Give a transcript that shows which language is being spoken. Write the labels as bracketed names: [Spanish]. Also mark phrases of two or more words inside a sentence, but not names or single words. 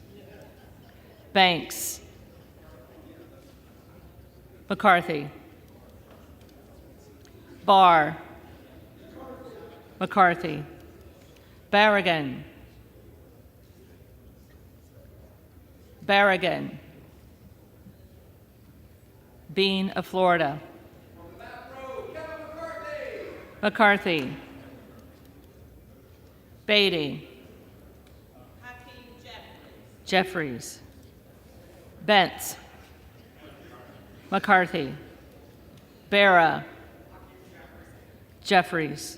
[English] Banks. McCarthy. Barr. McCarthy. Barragan. Barragan. Bean of Florida. McCarthy. Beatty. Jeffries. Bentz. McCarthy. Barra. Jeffries.